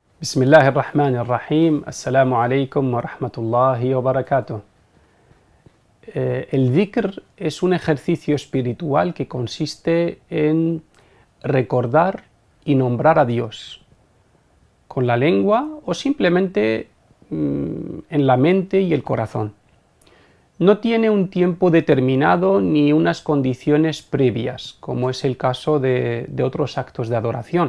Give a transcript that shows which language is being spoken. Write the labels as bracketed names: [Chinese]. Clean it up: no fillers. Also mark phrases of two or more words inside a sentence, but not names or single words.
[Arabic] بسم الله الرحمن الرحيم. السلام عليكم ورحمة الله وبركاته. [Spanish] El dhikr es un ejercicio espiritual que consiste en recordar y nombrar a Dios con la lengua o simplemente en la mente y el corazón. No tiene un tiempo determinado ni unas condiciones previas, como es el caso de otros actos de adoración.